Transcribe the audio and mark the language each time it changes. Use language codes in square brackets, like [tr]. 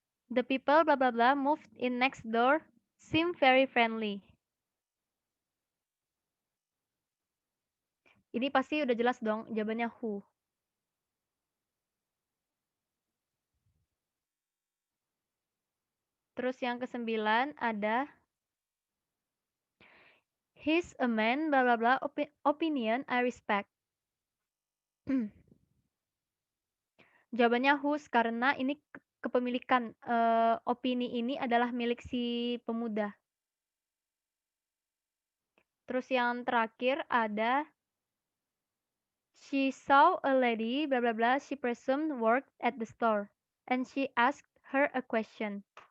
[en] The people bla bla bla moved in next door seem very friendly. [id] Ini pasti udah jelas dong jawabannya who. Terus yang ke-9 ada [en] he's a man bla bla bla opinion I respect. [id] Jawabannya whose karena ini kepemilikan, opini ini adalah milik si pemuda. Terus yang terakhir ada [en] she saw a lady bla bla bla she presumed worked at the store and she asked her a question.